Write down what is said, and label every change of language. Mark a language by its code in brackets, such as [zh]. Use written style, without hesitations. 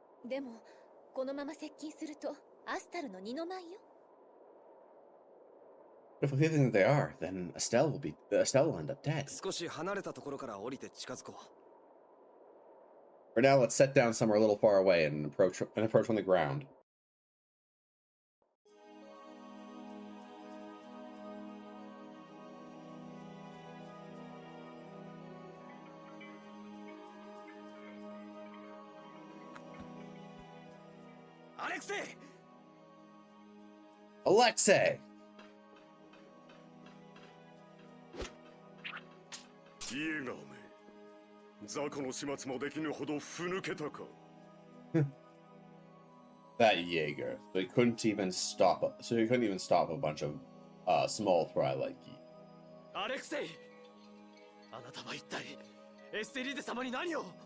[ja] でもこのまま接近するとアスタルの二の舞よ。 [en] If we think that they are, then Estelle will end up dead. [ja] 少し離れたところから降りて近づこう。 [en] For now, let's set down somewhere a little far away and approach from the ground. Alexei! [ja] イエガーめ、雑魚の始末もできぬほどふぬけたか。 [en] That Jaeger. So he couldn't even stop a bunch of small fry like you. [ja] アレクセイ、あなたは一体エステリーゼ様に何を？